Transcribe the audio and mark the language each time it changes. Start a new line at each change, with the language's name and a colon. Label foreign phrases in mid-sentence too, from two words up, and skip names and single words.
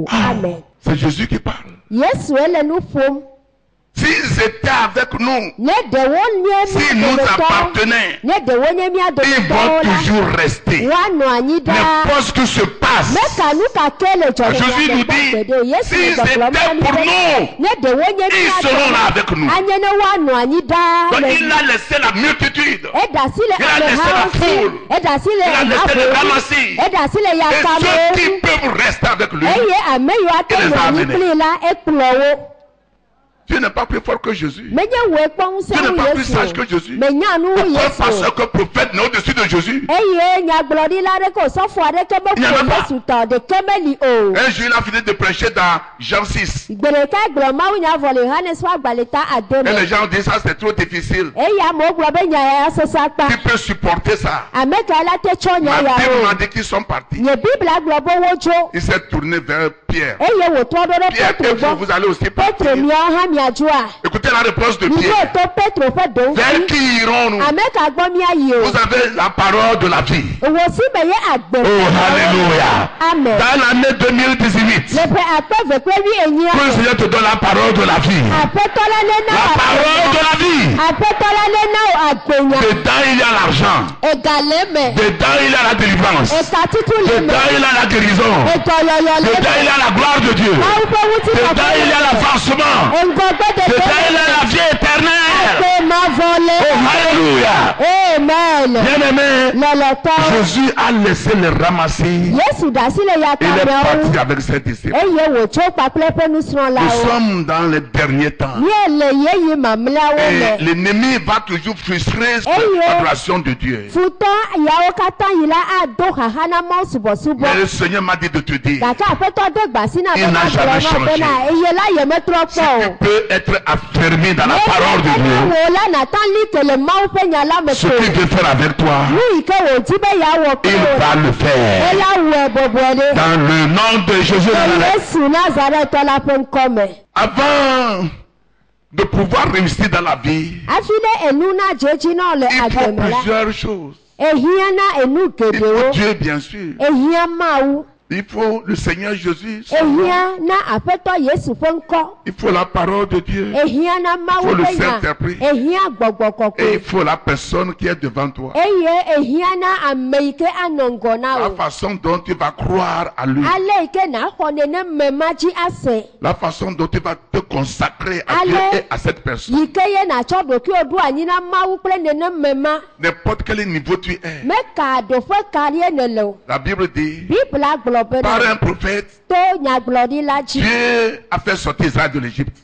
French: Amen. C'est Jésus qui parle.
Ewe: Yesu ele nu ƒom.
French: S'ils étaient avec nous,
Ewe: Ne ɖewo nye
French: s'ils
Ewe: mía
French: nous
Ewe: dometɔwo.
French: appartenaient,
Ewe: Ne ɖewo nye mía
French: ils vont
Ewe: dometɔwo la.
French: toujours rester.
Ewe: Woanɔ anyi ɖaa.
French: N'importe ce qui se passe,
Ewe: Meka nu kake le
French: Jésus nous dit, s'ils étaient pour nous,
Ewe: ne ɖewo nye
French: ils
Ewe: mía
French: seront là avec nous.
Ewe: anye ne woanɔ anyi ɖaa
French: Donc
Ewe: le
French: il a laissé la multitude.
Ewe: eɖe asi le
French: Il a laissé
Ewe: amehawo
French: la
Ewe: si
French: foule.
Ewe: eɖe asi
French: Il a
Ewe: le
French: laissé les
Ewe: haƒowo
French: ramassis.
Ewe: eɖe asi le
French: Et ceux
Ewe: yakamewo
French: qui peuvent rester avec lui,
Ewe: eye ame yiwo ate
French: Il les
Ewe: nɔ
French: a
Ewe: anyi
French: amenés.
Ewe: kpli la ekplɔ wo.
French: Dieu n'est pas plus fort que Jésus.
Ewe: Menye woe kpɔ ŋusẽ
French: Dieu n'est
Ewe: wu
French: pas plus
Ewe: Yesu
French: sage que
Ewe: o.
French: Jésus.
Ewe: Menya nu wu
French: Pourquoi
Ewe: Yesu
French: parce
Ewe: o.
French: que prophète n'est au-dessus de Jésus?
Ewe: Eye nyagblɔɖila aɖeke o sɔfo aɖeke
French: Il n'y en a
Ewe: meƒo
French: pas.
Ewe: Yesu tɔ ɖeke meli o.
French: Un jour, il a fini de prêcher dans Jean 6.
Ewe: Gbe ɖeka gblɔ mawunya vɔ le Yohanes ƒe agbalẽ ta ade
French: Et
Ewe: me.
French: les gens disent ça, c'est trop difficile.
Ewe: Eye amewo gblɔ be nya ya sese akpa.
French: Qui peut supporter ça?
Ewe: Ame ka la te tsɔ nya
French: Ma
Ewe: ya
French: Bible
Ewe: o.
French: m'a dit qu'ils sont partis.
Ewe: Nye Biblia gblɔ be wodzo.
French: Il s'est tourné vers Pierre.
Ewe: Eye wòtrɔ ɖo ɖe
French: Pierre,
Ewe: Petro
French: et vous,
Ewe: gbɔ.
French: vous allez aussi
Ewe: Petro
French: partir.
Ewe: miawo hã miadzoa.
French: Écoutez la réponse de
Ewe: Miɖo
French: Pierre.
Ewe: to Petro ƒe
French: Vers
Ewe: ɖewo
French: qui irons-nous?
Ewe: ame ka gbɔ miayi o.
French: Vous avez la parole de la vie.
Ewe: Wò si me ye agbe.
French: Oh, alléluia. Amen. Dans l'année 2018,
Ewe: Le ƒe akpe ve kple wi enyia.
French: que le Seigneur te donne la parole de la vie.
Ewe: Aƒetɔ la ne na
French: La
Ewe: wo
French: parole de
Ewe: agbe.
French: la vie.
Ewe: Aƒetɔ la ne na wo agbenya.
French: Dedans, il y a l'argent.
Ewe: Ega le me.
French: Dedans, il y a la délivrance.
Ewe: Eka tutu le me.
French: Dedans, il y a la guérison.
Ewe: Edɔyɔyɔ le
French: Dedans, il y
Ewe: me.
French: a la gloire de Dieu.
Ewe: Mawu ƒe ŋuti
French: Dedans, il y a l'avancement.
Ewe: Ŋgɔgbe
French: Dedans, il y a
Ewe: ɖeɖe.
French: la vie éternelle.
Ewe: Agbe mavɔ
French: Oh,
Ewe: le.
French: alléluia. Amen. Bien-aimé,
Ewe: Lɔlɔtɔ.
French: Jésus a laissé les ramasser.
Ewe: Yesu ɖe asi le
French: Il est
Ewe: yakameawo.
French: parti avec ses disciples.
Ewe: Eye wòtso kpakple eƒe
French: Nous
Ewe: nusrɔ̃lawo.
French: sommes dans les derniers temps.
Ewe: Míele yeyi mamlɛawo
French: Et
Ewe: me.
French: l'ennemi va toujours frustrer l'adoration de Dieu.
Ewe: Futɔ yawo katã yi la ado xaxa na Mawu subɔsubɔ.
French: Mais le Seigneur m'a dit de te dire,
Ewe: Gake aƒetɔ de gbasi na
French: Il
Ewe: be
French: n'a
Ewe: magblɔ
French: jamais
Ewe: na
French: changé.
Ewe: bena eye la yemetrɔ
French: si
Ewe: kpɔ
French: tu
Ewe: o.
French: peux être affermi dans la parole de Dieu,
Ewe: wo la nata li ke le Mawu ƒe nya la me
French: ce
Ewe: ko.
French: qu'il veut faire avec toi,
Ewe: Nu yi ke wòdi be yeawɔ kple
French: il
Ewe: wo
French: va
Ewe: la.
French: le faire.
Ewe: Eya wɔe bɔbɔe ɖe.
French: Dans le nom de Jésus de
Ewe: Le
French: Nazareth.
Ewe: Yesu Nazaretɔ la ƒe ŋkɔ me.
French: Avant de pouvoir réussir dans la vie,
Ewe: Hafi ne enu na dzedzi na le
French: il faut
Ewe: agbeme la.
French: plusieurs choses.
Ewe: Ehia na enu
French: Il faut
Ewe: geɖewo.
French: Dieu, bien sûr.
Ewe: Ehia Mawu.
French: Il faut le Seigneur Jésus. son nom.
Ewe: Ehia na aƒetɔ Yesu ƒe ŋkɔ.
French: Il faut la parole de Dieu.
Ewe: Ehia na Mawu
French: Faut le
Ewe: ƒe nya.
French: Saint-Esprit.
Ewe: Ehia gbɔgbɔ
French: Et
Ewe: kɔkɔe.
French: il faut la personne qui est devant toi.
Ewe: Eye ehia na ame yi ke anɔ ŋgɔ na
French: La
Ewe: wo.
French: façon dont tu vas croire à lui.
Ewe: Ale yi ke naxɔ neneme ma dzi ase.
French: La façon dont tu vas te consacrer à Allez. Dieu et à cette personne.
Ewe: Yi ke ye natsɔ ɖokuiwo ɖo anyi na Mawu kple neneme ma.
French: N'importe quel niveau tu es.
Ewe: Meka ɖoƒe karie ne le o.
French: La Bible dit,
Ewe: Bibla gblɔ be
French: par
Ewe: na
French: un prophète,
Ewe: to nyagblɔɖila dzi.
French: Dieu a fait sortir Israël de l'Égypte.